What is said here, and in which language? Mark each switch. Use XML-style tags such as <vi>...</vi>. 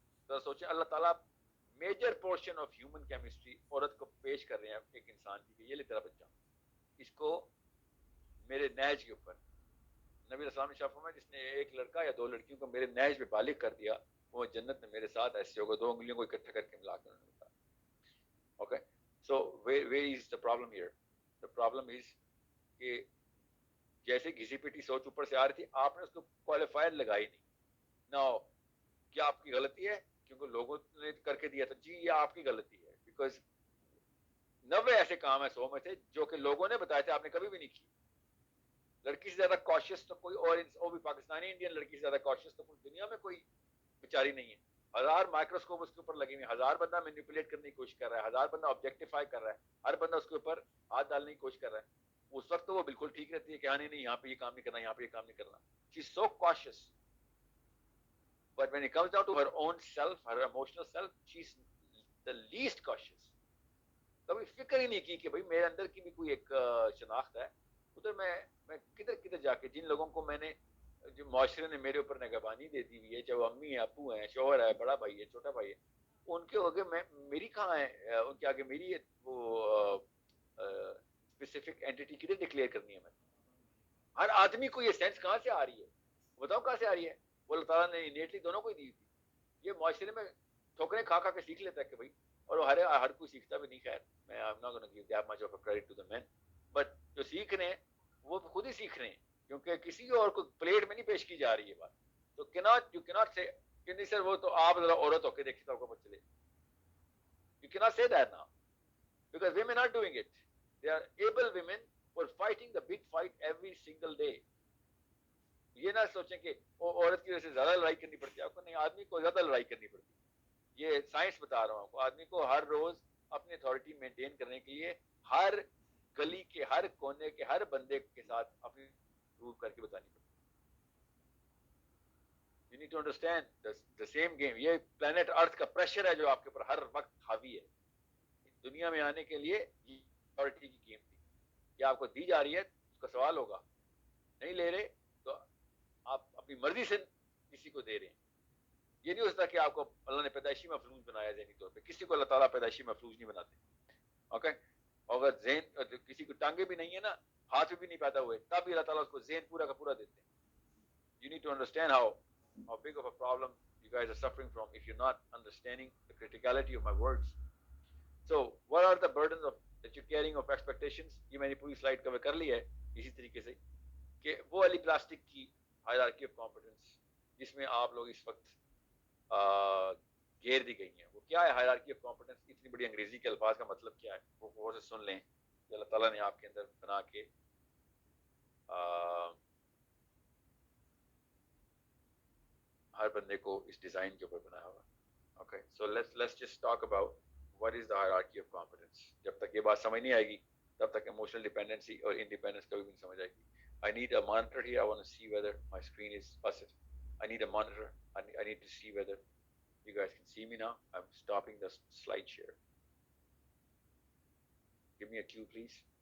<ur>تو سوچیں اللہ تعالیٰ major portion of human chemistry عورت کو پیش کر رہے ہیں ایک انسان کی کہ یہ لے تیرا بچہ، اس کو میرے نہج کے اوپر. نبی السلام نے شاف فرمایا جس نے ایک لڑکا یا دو لڑکیوں کو میرے نہج پہ بالغ کر دیا وہ جنت میں میرے ساتھ ایسے ہوگا. دو انگلیوں کو اکٹھا کر کے ملا کر انہوں نے بتایا.</ur> <en>Okay, so where is the problem here? The problem is</en> <ur>کہ جیسے گھسی پٹی سوچ اوپر سے آ رہی تھی, آپ نے اس کو کوالیفائر لگائی نہیں. نہ کیا آپ کی غلطی ہے کیونکہ لوگوں نے کر کے دیا تھا؟ جی یہ آپ کی غلطی ہے, بیکاز 90 ایسے کام ہیں 100 میں سے جو کہ لوگوں نے بتایا تھے, آپ نے کبھی بھی نہیں کی. لڑکی سے زیادہ کوشش تو کوئی اور بھی پاکستانی انڈین لڑکی سے زیادہ کوشش تو کوئی دنیا میں کوئی بیچاری نہیں ہے. 1000 مائکروسکوپ اس کے اوپر لگے ہوئے, 1000 بندہ مینیپولیٹ کرنے کی کوشش کر رہا ہے, 1000 بندہ آبجیکٹیفائی کر رہا ہے, ہر بندہ اس کے اوپر ہاتھ ڈالنے کی کوشش کر رہا ہے. اس وقت تو وہ بالکل ٹھیک رہتی ہے کہ ہاں نہیں یہاں پہ یہ کام نہیں کرنا, یہاں پہ یہ کام نہیں کرنا.</ur> <en>She's so cautious. But when it comes down to her own self, her emotional self, she's the least cautious.</en> <ur>کبھی فکر ہی نہیں کی کہ بھئی میرے اندر کی بھی کوئی ایک شناخت ہے. ادھر میں کدھر جا کے جن لوگوں کو میں نے, جو معاشرے نے میرے اوپر نگہبانی دے دی ہوئی ہے, چاہے وہ امی ہے, ابو ہیں, شوہر ہے, بڑا بھائی ہے, چھوٹا بھائی ہے, ان کے آگے میری کہاں ہے, ان کے آگے میری وہ اسپیسیفک اینٹی کدھر ڈکلیئر کرنی ہے؟ میں ہر آدمی کو یہ سینس کہاں سے آ رہی ہے, بتاؤ کہاں سے آ رہی ہے؟ وہ اللہ تعالیٰ نے انیٹلی دونوں کو ہی دی تھی. یہ معاشرے میں ٹھوکریں کھا کے سیکھ لیتا ہے کہ بھائی, اور ہر کوئی سیکھتا بھی نہیں. خیر میں</ur> <en>I'm not going to give that much of a credit to the men, but</en> <ur>جو سیکھ رہے ہیں وہ خود ہی سیکھ رہے ہیں, کیونکہ کسی اور کو پلیٹ میں نہیں پیش کی جا رہی ہے بات. تو</ur> <en>you cannot say</en> <ur>کہ نہیں سر وہ تو آپ ذرا عورت ہو کے دیکھیے تو آپ کو پتہ چلے.</ur> <en>You cannot say that now because women are doing it. They are able women who are fighting the big fight every single day.</en> <ur>یہ نہ سوچیں کہ وہ عورت کی وجہ سے زیادہ لڑائی کرنی پڑتی ہے آپ کو, نہیں, آدمی کو زیادہ لڑائی کرنی پڑتی ہے. یہ سائنس بتا رہا ہوں آپ کو, آدمی کو ہر روز اپنی اتھارٹی مینٹین کرنے کے لیے ہر گلی کے ہر کونے کے ہر بندے کے ساتھ اپنی پروو کر کے بتانی پڑتی ہے.</ur> <en>You need to understand the same game.</en> <ur>یہ پلانٹ ارتھ کا پریشر ہے جو آپ کے اوپر ہر وقت حاوی ہے. دنیا میں آنے کے لیے یہ اتھارٹی کی گیم تھی, یہ آپ کو دی جا رہی ہے, اس کا سوال ہوگا. نہیں لے رہے تو آپ اپنی مرضی سے کسی کو دے رہے ہیں. یہ نہیں ہوتا کہ آپ کو اللہ نے پیدائشی مفلوج بنایا ذہنی طور پہ, کسی کو اللہ تعالیٰ پیدائشی مفلوج نہیں بناتے. اوکے, اگر ذہن کسی کو ٹانگیں بھی نہیں ہے نا, ہاتھ بھی نہیں پیدا ہوئے, تب بھی اللہ تعالیٰ اس کو ذہن پورا کا پورا دیتے ہیں.</ur> <en>You need to understand how big of a problem you guys are suffering from if you're not understanding the criticality of my words. So what are the burdens that you're carrying of expectations?</en> <ur>یہ میں نے پوری slide کور کر لی ہے اسی طریقے سے کہ وہ علی پلاسٹک کی ہائرارکی آف کمپیٹنس جس میں آپ لوگ اس وقت گھیر دی گئی ہیں. وہ کیا ہے ہائرارکی آف کمپیٹنس؟ اتنی بڑی انگریزی کے الفاظ کا مطلب کیا ہے وہ غور سے سن لیں کہ اللہ تعالیٰ نے آپ کے اندر بنا کے ہر بندے کو اس ڈیزائن کے اوپر بنایا ہوا.</ur> <en>Okay, so let's just talk about what is the hierarchy of competence.</en> <ur>جب تک یہ بات سمجھ نہیں آئے گی تب تک</ur> <en>emotional dependency</en> <ur>اور independence کبھی بھی نہیں سمجھ آئے گی.</ur> <en>I need a monitor here. I want to see whether my screen is busted. I need a monitor. I need to see whether you guys can see me now. I'm stopping the slide share. Give me a cue, please.</en>